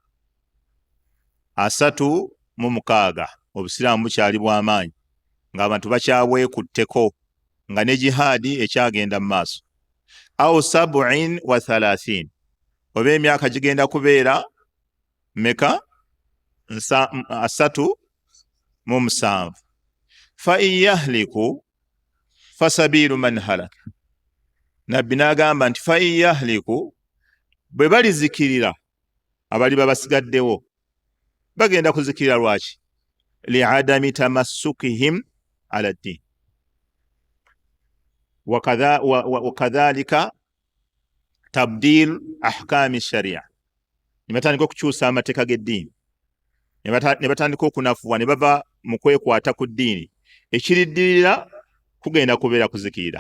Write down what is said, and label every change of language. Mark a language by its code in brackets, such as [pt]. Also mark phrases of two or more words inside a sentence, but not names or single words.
[lg] 36 obusiraamu bukyali bw'amaanyi ng'abantu bakyabwekutteko nga ne jihaadi ekyagenda mu maaso, au 37, oba emyaka gigenda kubeera meka 37. [ar] فإن يهلكوا فسبيل من هلك, [lg] nabbi n'agamba nti [ar] فإن يهلكوا, [lg] bwe balizikirira abali babasigaddewo bagenda kuzikirira lwaki? [ar] لعدم تمسكهم على الدين وكذلك تبديل أحكام الشريعة, [lg] ne batandika okukyusa amateeka g'eddiini, ne batandika okunafuwa ne bava mu kwekwata ku ddiini, ekiriddirira kugenda kubeera kuzikirira.